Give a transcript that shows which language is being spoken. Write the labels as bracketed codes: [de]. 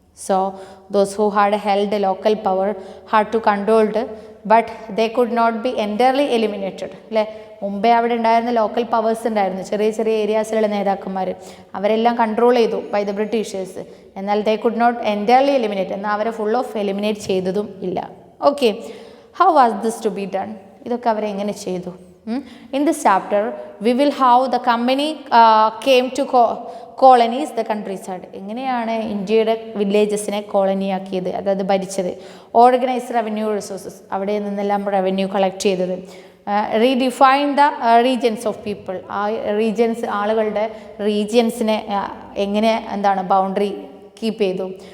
[en] So those who had held local power had to controlled but they could not be entirely eliminated അല്ലേ. [ml] മുമ്പേ അവിടെ ഉണ്ടായിരുന്ന local powers ഉണ്ടായിരുന്നു, ചെറിയ ചെറിയ ഏരിയാസിലുള്ള നേതാക്കന്മാർ, അവരെല്ലാം കൺട്രോൾ ചെയ്തു ബൈ ദ ബ്രിട്ടീഷേഴ്സ്. എന്നാൽ [en] they could not entirely eliminate, [ml] എന്നാൽ അവരെ ഫുൾ ഓഫ് എലിമിനേറ്റ് ചെയ്തതും ഇല്ല. [en] Okay, how was this to be done? [ml] ഇതൊക്കെ അവരെങ്ങനെ ചെയ്തു? [en] In this chapter, we will how the company came to colonies the countryside. [ml] എങ്ങനെയാണ് ഇന്ത്യയുടെ വില്ലേജസിനെ കോളനിയാക്കിയത്, അതായത് ഭരിച്ചത്. ഓർഗനൈസ് റവന്യൂ റിസോഴ്സസ്, അവിടെ നിന്നെല്ലാം റവന്യൂ കളക്ട് ചെയ്തത്. [en] redefine the regions of people, [ml] ആ റീജിയൻസ് ആളുകളുടെ റീജിയൻസിനെ എങ്ങനെ എന്താണ് ബൗണ്ടറി കീപ്പ് ചെയ്തു.